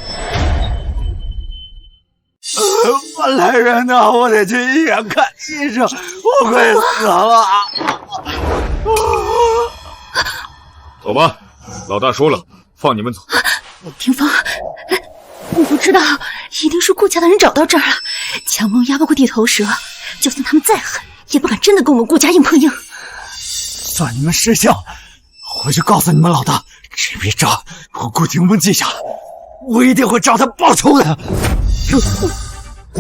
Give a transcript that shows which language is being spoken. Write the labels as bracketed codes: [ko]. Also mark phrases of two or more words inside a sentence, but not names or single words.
[zh] 我來人吶！我得去醫院看醫生，我快死了！走吧，老大說了，放你們走。廷峰，我不知道，一定是顧家的人找到這兒了。強龍壓不過地頭蛇，就算他們再狠，也不敢真的跟我們顧家硬碰硬。算你們識相，回去告訴你們老大，這筆賬我顧廷峰記下了，我一定會找他報仇的。滾！